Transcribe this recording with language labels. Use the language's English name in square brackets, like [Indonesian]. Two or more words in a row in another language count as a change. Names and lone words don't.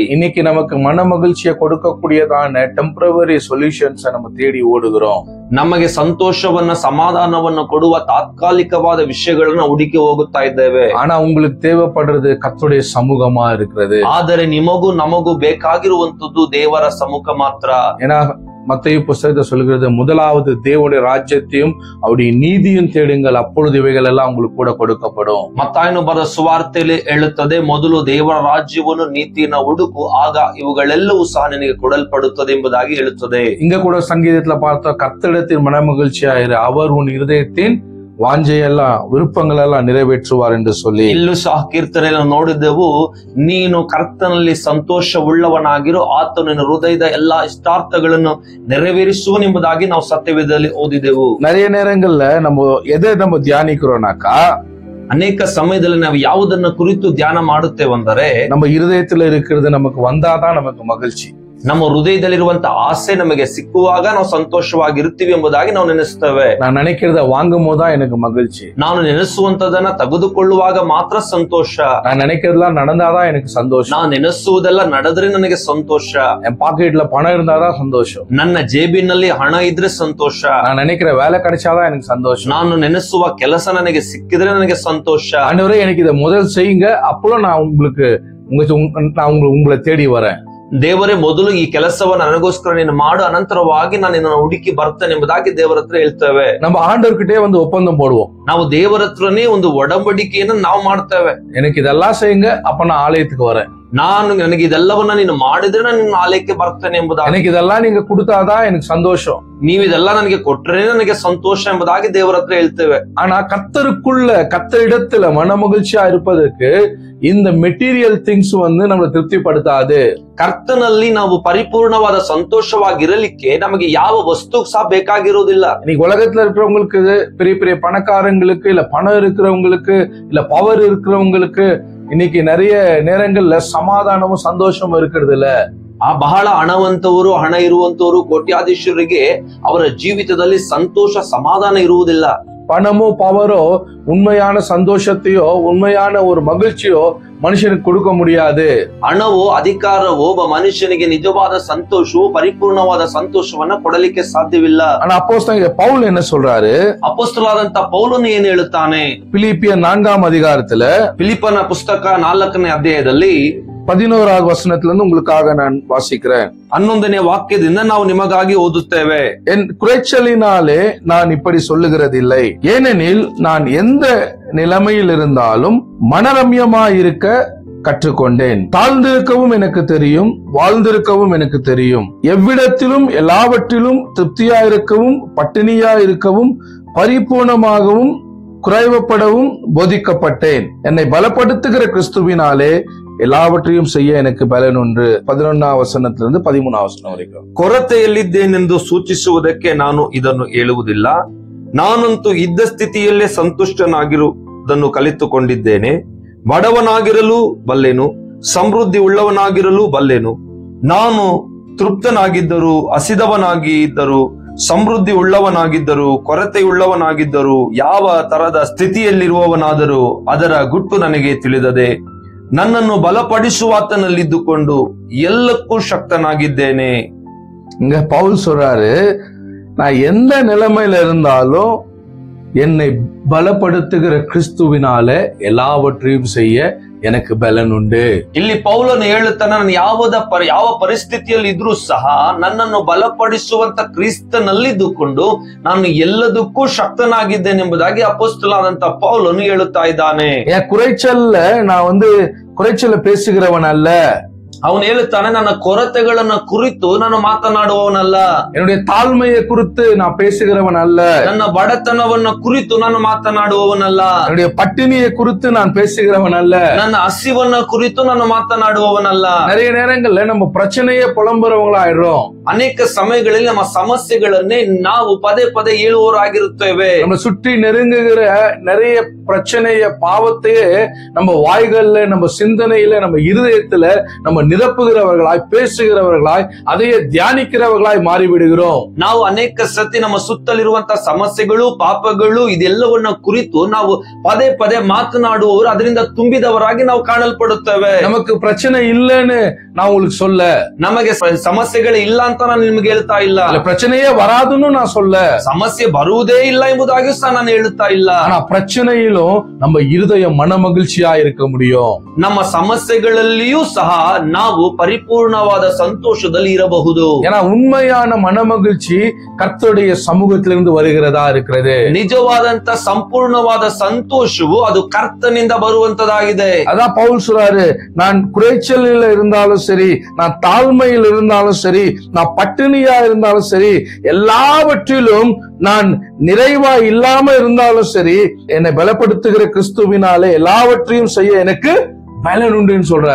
[Tamil] இன்னைக்கு நமக்கு மனமகிழ்ச்சியை கொடுக்கக்கூடியதான [English] temporary solutions [Tamil] நம்ம தேடி ஓடுகிறோம். [Kannada] ನಮಗೆ ಸಂತೋಷವನ್ನ ಸಮಾಧಾನವನ್ನು ಕೊಡುವ ತಾತ್ಕಾಲಿಕವಾದ ವಿಷಯಗಳನ್ನ ಹುಡುಕಿ ಹೋಗುತ್ತಾ ಇದ್ದೇವೆ. [Tamil] ஆனா உங்களுக்கு தேவைப்படுறது கர்த்தருடைய சமூகமா இருக்கிறது. [Kannada] ಆದರೆ ನಿಮಗೂ ನಮಗೂ ಬೇಕಾಗಿರುವಂತದ್ದು ದೇವರ ಸಮ್ಮುಖ ಮಾತ್ರ. [Tamil] ஏன்னா மத்தேயு புஸ்தகத்தை சொல்கிறது, முதலாவது தேவனுடைய ராஜ்யத்தையும் அவருடைய நீதியும் தேடுங்கள், அப்பொழுது இவைகள் எல்லாம் உங்களுக்கு கூட கொடுக்கப்படும். [Kannada] ಮತ್ತಾಯನು ಬರೆದ ಸುವಾರ್ತೆಯಲ್ಲಿ ಹೇಳುತ್ತದೆ, ಮೊದಲು ದೇವರ ರಾಜ್ಯವನ್ನು ನೀತಿಯನ್ನು ಹುಡುಕು, ಆಗ ಇವುಗಳೆಲ್ಲವೂ ಸಹ ನಿನಗೆ ಕೊಡಲ್ಪಡುತ್ತದೆ ಎಂಬುದಾಗಿ ಹೇಳುತ್ತದೆ. [Tamil] இங்க கூட சங்கீதத்துல பார்த்தா கர்த்தரிடத்தில் மனமகிழ்ச்சியாயிரு, அவர் உன் இருதயத்தின் வாஞ்சையெல்லாம் ವಿರುಪಂಗಳೆಲ್ಲ நிறைவேற்றுவார் ಎಂದು சொல்லி. [Kannada] ಇಲ್ಲೂ ಸಹ ಕೀರ್ತನೆಯನ್ನು ನೋಡಿದೆವು, ನೀನು ಕರ್ತನಲ್ಲಿ ಸಂತೋಷವುಳ್ಳವನಾಗಿರು, ಆತನು ನಿನ್ನ ಹೃದಯದ ಎಲ್ಲಾ ಇಷ್ಟಾರ್ಥಗಳನ್ನು ನೆರವೇರಿಸುವನೆಂಬುದಾಗಿ ನಾವು ಸತ್ಯವೇದದಲ್ಲಿ ಓದಿದೆವು. [Tamil] நிறைய நேரங்கள்ல நம்ம எதை நம்ம தியானிக்கிறோம்னாக்கா, [Kannada] ಅನೇಕ ಸಮಯದಲ್ಲಿ ನಾವು ಯಾವುದನ್ನ ಕುರಿತು ಧ್ಯಾನ ಮಾಡುತ್ತೇವೆಂದರೆ, [Tamil] நம்ம இருதயத்துல இருக்கிறது நமக்கு வந்தாதான் நமக்கு மகிழ்ச்சி. [Kannada] ನಮ್ಮ ಹೃದಯದಲ್ಲಿರುವಂತ ಆಸೆ ನಮಗೆ ಸಿಕ್ಕುವಾಗ ನಾವು ಸಂತೋಷವಾಗಿರ್ತೀವಿ ಎಂಬುದಾಗಿ ನಾವು ನೆನೆಸ್ತೇವೆ. [Tamil] நான் நினைக்கிறத வாங்கும் போதுதான் எனக்கு மகிழ்ச்சி. [Kannada] ನಾನು ನೆನೆಸುವಂತದನ್ನ ತೆಗೆದುಕೊಳ್ಳುವಾಗ ಮಾತ್ರ ಸಂತೋಷ. [Tamil] நான் நினைக்கிறதெல்லாம் நடந்தாதான் எனக்கு சந்தோஷம். [Kannada] ನಾನು ನೆನೆಸುವುದೆಲ್ಲ ನಡೆದ್ರೆ ನನಗೆ ಸಂತೋಷ. [Tamil] என் பாக்கெட்ல பணம் இருந்தாதான் சந்தோஷம். [Kannada] ನನ್ನ ಜೇಬಿನಲ್ಲಿ ಹಣ ಇದ್ರೆ ಸಂತೋಷ. [Tamil] நான் நினைக்கிற வேலை கிடைச்சாதான் எனக்கு சந்தோஷம். [Kannada] ನಾನು ನೆನೆಸುವ ಕೆಲಸ ನನಗೆ ಸಿಕ್ಕಿದ್ರೆ ನನಗೆ ಸಂತೋಷ. [Tamil] ஆண்டவரே எனக்கு இதை முதல் செய்யுங்க, அப்போ நான் உங்களை தேடி வரேன். [Kannada] ದೇವರೇ ಮೊದಲು ಈ ಕೆಲಸವನ್ನು ನನಗೋಸ್ಕರ ನೀನು ಮಾಡು, ಅನಂತರವಾಗಿ ನಾನು ನಿನ್ನನ್ನು ಹುಡುಕಿ ಬರ್ತೇನೆ ಎಂಬುದಾಗಿ ದೇವರ ಹತ್ರ ಹೇಳ್ತೇವೆ. [Tamil] நம்ம ஆண்டவர்கிட்டே வந்து ஒப்பந்தம் போடுவோம். [Kannada] ನಾವು ದೇವರ ಹತ್ರನೇ ಒಂದು ಒಡಂಬಡಿಕೆಯನ್ನು ನಾವು ಮಾಡ್ತೇವೆ. [Tamil] எனக்கு இதெல்லாம் செய்யுங்க, அப்ப நான் ஆலயத்துக்கு வரேன். [Kannada] ನನಗೆ ಇದೆಲ್ಲವನ್ನ ನೀನು ಮಾಡಿದ್ರೆ ನಾನು ನಿನ್ನ ಆಲಯಕ್ಕೆ ಬರ್ತೇನೆ ಎಂಬುದಾಗಿ. [Tamil] எனக்கு இதெல்லாம் நீங்க கொடுத்தாதான் எனக்கு சந்தோஷம். [Kannada] ನೀವು ಇದೆಲ್ಲ ನನಗೆ ಕೊಟ್ರೆ ನನಗೆ ಸಂತೋಷ ಎಂಬುದಾಗಿ ದೇವರ ಹತ್ರ ಹೇಳ್ತೇವೆ. [Tamil] ஆனா கர்த்தரிடத்துல மன மகிழ்ச்சியா இருப்பதற்கு இந்த [English] material things [Tamil] வந்து நம்மளை திருப்திப்படுத்தாது. [Kannada] ಕರ್ತನಲ್ಲಿ ನಾವು ಪರಿಪೂರ್ಣವಾದ ಸಂತೋಷವಾಗಿರಲಿಕ್ಕೆ ನಮಗೆ ಯಾವ ವಸ್ತು ಸಹ ಬೇಕಾಗಿರುವುದಿಲ್ಲ. [Tamil] இன்னைக்கு உலகத்துல இருக்கிறவங்களுக்கு, பெரிய பெரிய பணக்காரங்களுக்கு, இல்ல பணம் இருக்கிறவங்களுக்கு, இல்ல பவர் இருக்கிறவங்களுக்கு இன்னைக்கு நிறைய நேரங்கள்ல சமாதானமும் சந்தோஷமும் இருக்கிறது இல்ல. [Kannada] ಬಹಳ ಹಣವಂತವರು, ಹಣ ಇರುವಂತವರು, ಕೋಟ್ಯಾಧೀಶರಿಗೆ ಅವರ ಜೀವಿತದಲ್ಲಿ ಸಂತೋಷ ಸಮಾಧಾನ ಇರುವುದಿಲ್ಲ. [Tamil] பணமோ பவரோ உண்மையான சந்தோஷத்தையோ உண்மையான ஒரு மகிழ்ச்சியோ மனுஷனுக்கு கொடுக்க முடியாது. [Kannada] ಹಣವೋ ಅಧಿಕಾರವೋ ಒಬ್ಬ ಮನುಷ್ಯನಿಗೆ ನಿಜವಾದ ಸಂತೋಷವೋ ಪರಿಪೂರ್ಣವಾದ ಸಂತೋಷವನ್ನ ಕೊಡಲಿಕ್ಕೆ ಸಾಧ್ಯವಿಲ್ಲ. [Tamil] ஆனா அப்போஸ்தலன் பவுல் என்ன சொல்றாரு? [Kannada] ಅಪೊಸ್ತಲನಾದಂತ ಪೌಲನು ಏನು ಹೇಳುತ್ತಾನೆ? [Tamil] பிலிப்பியர் 4ஆம் அதிகாரத்துல, [Kannada] ಫಿಲಿಪ್ಪನ ಪುಸ್ತಕ 4ನೇ ಅಧ್ಯಾಯದಲ್ಲಿ [Tamil] 11வது வசனத்திலிருந்து உங்களுக்காக நான் வாசிக்கிறேன். [Kannada] 11ನೇ ವಾಕ್ಯದಿಂದ ನಾವು ನಿಮಗಾಗಿ ಓದುತ್ತೇವೆ. [Tamil] என் குறைச்சலினாலே நான் இப்படி சொல்லுகிறதில்லை, ஏனெனில் நான் எந்த நிலைமையில் இருந்தாலும் மனரம்யமாயிருக்க கற்றுக்கொண்டேன். தாழ்ந்திருக்கவும் எனக்கு தெரியும், வாழ்ந்திருக்கவும் எனக்கு தெரியும். எவ்விடத்திலும் எல்லாவற்றிலும் திருப்தியாயிருக்கவும் பட்டினியாயிருக்கவும் பரிபூர்ணமாகவும் குறைவுபடவும் போதிக்கப்பட்டேன். என்னை பலப்படுத்துகிற கிறிஸ்துவினாலே எல்லாவற்றையும் செய்ய எனக்கு பலன் உண்டு. 11ஆம் வசனத்திலிருந்து 13ஆம் வசனம் வரைக்கும். [Kannada] ಕೊರತೆಯಲ್ಲಿದ್ದೇನೆಂದು ಸೂಚಿಸುವುದಕ್ಕೆ ನಾನು ಇದನ್ನು ಹೇಳುವುದಿಲ್ಲ. ನಾನಂತೂ ಇದ್ದ ಸ್ಥಿತಿಯಲ್ಲೇ ಸಂತುಷ್ಟನಾಗಿರುವುದನ್ನು ಕಲಿತುಕೊಂಡಿದ್ದೇನೆ. ಬಡವನಾಗಿರಲು ಬಲ್ಲೆನು, ಸಮೃದ್ಧಿ ಉಳ್ಳವನಾಗಿರಲು ಬಲ್ಲೆನು. ನಾನು ತೃಪ್ತನಾಗಿದ್ದರೂ, ಹಸಿದವನಾಗಿದ್ದರೂ, ಸಮೃದ್ಧಿ ಉಳ್ಳವನಾಗಿದ್ದರೂ, ಕೊರತೆಯುಳ್ಳವನಾಗಿದ್ದರೂ, ಯಾವ ತರದ ಸ್ಥಿತಿಯಲ್ಲಿರುವವನಾದರೂ ಅದರ ಗುಟ್ಟು ನನಗೆ ತಿಳಿದದೆ. ನನ್ನನ್ನು ಬಲಪಡಿಸುವಾತನಲ್ಲಿದ್ದುಕೊಂಡು ಎಲ್ಲಕ್ಕೂ ಶಕ್ತನಾಗಿದ್ದೇನೆ. [Tamil] இங்க பவுல் சொல்றாரு, நான் எந்த நிலைமையில இருந்தாலும் என்னை பலப்படுத்துகிற கிறிஸ்துவினால எல்லாவற்றையும் செய்ய எனக்கு பலன் ಉಂಟು. [Kannada] ಇಲ್ಲಿ ಪೌಲನು ಹೇಳುತ್ತಾನೆ, ನಾನು ಯಾವ ಪರಿಸ್ಥಿತಿಯಲ್ಲಿ ಇದ್ರೂ ಸಹ ನನ್ನನ್ನು ಬಲಪಡಿಸುವಂತ ಕ್ರಿಸ್ತನಲ್ಲಿದ್ದುಕೊಂಡು ನಾನು ಎಲ್ಲದಕ್ಕೂ ಶಕ್ತನಾಗಿದ್ದೇನೆ ಎಂಬುದಾಗಿ ಅಪೊಸ್ತಲನಾದಂತ ಪೌಲನು ಹೇಳುತ್ತಾ ಇದ್ದಾನೆ. [Tamil] நான் குறைச்சல பேசுகிறவன் அல்ல. [Kannada] ಅವನು ಹೇಳುತ್ತಾನೆ, ನನ್ನ ಕೊರತೆಗಳನ್ನ ಕುರಿತು ನಾನು ಮಾತನಾಡುವವನಲ್ಲ. [Tamil] என்னுடைய தாழ்மையை குறித்து நான் பேசுகிறவன் அல்ல. [Kannada] ನನ್ನ ಬಡತನವನ್ನ ಕುರಿತು ನಾನು ಮಾತನಾಡುವವನಲ್ಲ. [Tamil] என்னுடைய பட்டினியை குறித்து நான் பேசுகிறவன் அல்ல. [Kannada] ನನ್ನ ಹಸಿವನ್ನ ಕುರಿತು ನಾನು ಮಾತನಾಡುವವನಲ್ಲ. [Tamil] நிறைய நேரங்கள்ல நம்ம பிரச்சனையே புலம்புறவங்களாயிடுறோம். [Kannada] ಅನೇಕ ಸಮಯಗಳಲ್ಲಿ ನಮ್ಮ ಸಮಸ್ಯೆಗಳನ್ನೇ ನಾವು ಪದೇ ಪದೇ ಹೇಳುವವರಾಗಿರುತ್ತೇವೆ. [Tamil] நம்ம சுற்றி நெருங்குகிற நிறைய பிரச்சனைய பாவத்தையே நம்ம வாய்கள்ல, நம்ம சிந்தனையில, நம்ம இருதயத்துல நம்ம நிரப்புகிறவர்களாய், பேசுகிறவர்களாய், அதையே தியானிக்கிறவர்களாய் மாறிவிடுகிறோம். [Kannada] ನಾವು ಅನೇಕ ಸತಿ ನಮ್ಮ ಸುತ್ತಲಿರುವಂತಹ ಸಮಸ್ಯೆಗಳು, ಪಾಪಗಳು ಇದೆಲ್ಲವನ್ನ ಕುರಿತು ನಾವು ಪದೇ ಪದೇ ಮಾತನಾಡುವವರು, ಅದರಿಂದ ತುಂಬಿದವರಾಗಿ ನಾವು ಕಾಣಲ್ಪಡುತ್ತೇವೆ. [Tamil] நமக்கு பிரச்சனை இல்லைன்னு நான் உங்களுக்கு சொல்ல, [Kannada] ನಮಗೆ ಸಮಸ್ಯೆಗಳೇ ಇಲ್ಲ ಅಂತ ನಾನು ನಿಮ್ಗೆ ಹೇಳ್ತಾ ಇಲ್ಲ. [Tamil] பிரச்சனையே வராதுன்னு நான் சொல்ல, [Kannada] ಸಮಸ್ಯೆ ಬರುವುದೇ ಇಲ್ಲ ಎಂಬುದಾಗಿ ಸಹ ನಾನು ಹೇಳುತ್ತಾ ಇಲ್ಲ. [Tamil] ஆனா பிரச்சனையிலும் நம்ம இருதயம் மன மகிழ்ச்சியா இருக்க முடியும். [Kannada] ನಮ್ಮ ಸಮಸ್ಯೆಗಳಲ್ಲಿಯೂ ಸಹ ನಾವು ಪರಿಪೂರ್ಣವಾದ ಸಂತೋಷದಲ್ಲಿ ಇರಬಹುದು. [Tamil] ஏன்னா உண்மையான மனமகிழ்ச்சி கர்த்தருடைய சமூகத்திலிருந்து வருகிறதா இருக்கிறது. [Kannada] ನಿಜವಾದಂತ ಸಂಪೂರ್ಣವಾದ ಸಂತೋಷವು ಅದು ಕರ್ತನಿಂದ ಬರುವಂತದಾಗಿದೆ. [Tamil] அதான் பவுல் சொல்றாரு, நான் குறைச்சலில் இருந்தாலும் சரி, நான் தாழ்மையில் இருந்தாலும் சரி, நான் பட்டினியா இருந்தாலும் சரி, எல்லாவற்றிலும் நான் நிறைவா இல்லாம இருந்தாலும் சரி, என்னை பலப்படுத்துகிற கிறிஸ்துவினாலே எல்லாவற்றையும் செய்ய எனக்கு பலன் உண்டுன்னு சொல்றாரு.